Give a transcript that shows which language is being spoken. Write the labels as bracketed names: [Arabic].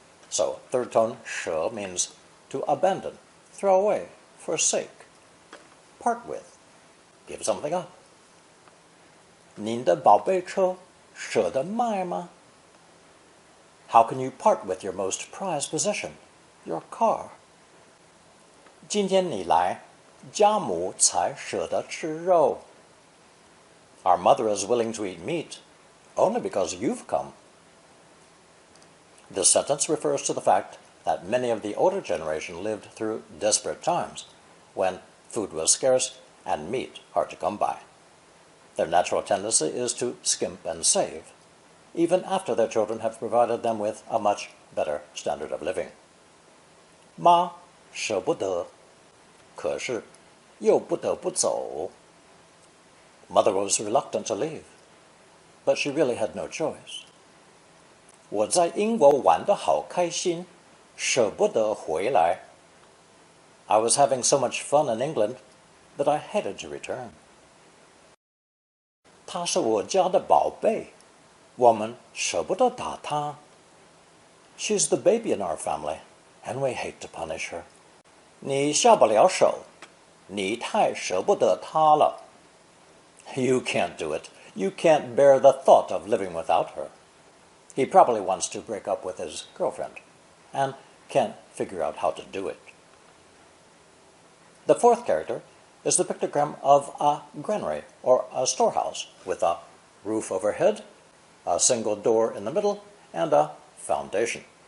[English] So third tone 蛇 means to abandon, throw away, forsake, part with, give something up. [Chinese] 您的宝贝车舍得卖吗? [English] How can you part with your most prized possession, your car? [Chinese] 今天你来，家母才舍得吃肉. [English] Our mother is willing to eat meat only because you've come. This sentence refers to the fact that many of the older generation lived through desperate times when food was scarce and meat hard to come by. Their natural tendency is to skimp and save, even after their children have provided them with a much better standard of living. [Chinese] 妈舍不得，可是又不得不走. [English] Mother was reluctant to leave, but she really had no choice. [Chinese] 我在英国玩得好开心，舍不得回来. [English] I was having so much fun in England that I hated to return. [Chinese] 她是我家的宝贝，我们舍不得打她. [English] She's the baby in our family, and we hate to punish her. [Chinese] 你下不了手，你太舍不得她了. [English] You can't do it. You can't bear the thought of living without her. He probably wants to break up with his girlfriend, and can't figure out how to do it. The fourth character is the pictogram of a granary or a storehouse with a roof overhead, a single door in the middle, and a foundation.